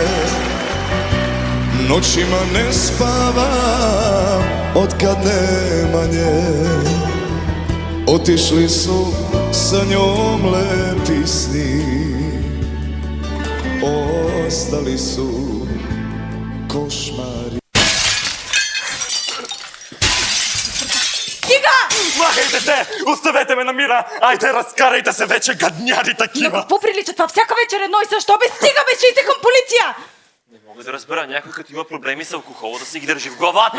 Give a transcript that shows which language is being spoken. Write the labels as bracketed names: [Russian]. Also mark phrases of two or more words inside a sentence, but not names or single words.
[Serbian] Noćima ne spavam otkad nema nje. Otišli su sa njom lepi sni, ostali su košmari. [Bulgarian] Махайте се! Оставете ме на мира! Айде, разкарайте се вече, гадняри такива! На какво прилича това? Всяка вечер едно и също. Бе, стига бе, че искам полиция! Не мога да разбера някой, като има проблеми с алкохола, да си ги държи в главата!